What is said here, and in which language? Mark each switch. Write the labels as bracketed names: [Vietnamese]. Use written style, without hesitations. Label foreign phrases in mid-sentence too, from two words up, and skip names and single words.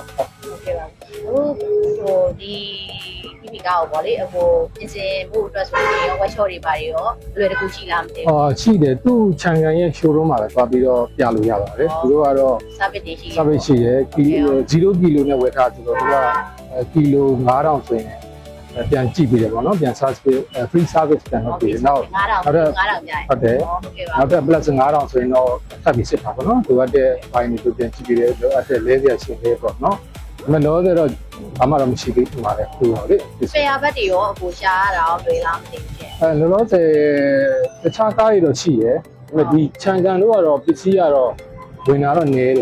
[Burmese] ဟုတ်ကဲ့ပါအခုဟိုဒီ EV ကားကိုပေါ့လေအခုပြင်ဆင်ဖို့အတွက်ဆိုရင်ရော workshop တွေပါရောလွယ်တကူရှိလားမသိဘူး ရှိတယ်သူ့ခြံကန်ရဲ့ showroom မှာပဲသွားပြီးတော့ပြလို့ရပါတယ်သူတို့ကတော့ service တွေရှိ service ရှိတယ်0ကီလိုနဲ့ဝယ်ထားဆိုတော့သူကကီလို9000ဆိုရင်ပြန်ကြည့်ပြီးတယ်ပေါ့နော်ပြန် [English] service free service [Burmese] ပြန်လုပ်ပြီးနောက် 9000ကျရင် ဟုတ်တယ် ဟုတ်ကဲ့ပါ နောက်ထပ် plus 9000ဆိုရင်တော့ထပ်ပြီးစစ်တာပေါ့နော်သူကတဲ့ဘိုင်းတွေပြန်ကြည့်ပြီးတယ်လိုအပ်တဲ့လဲစရာရှိသေးပေါ့နော်မလို့တော့ဘာမှတော့မရှိသေးဘူးပါလေသူကလေ ဆရာဘက်တွေရောအခုရှားရတာရောတွေ့လားမသိဘူးရှင် လောလောဆယ်တခြားကားတွေတော့ရှိတယ်ဒီခြံကန်တို့ကတော့ပစ္စည်းကတော့ဝင်လာတော့နည်းတယ်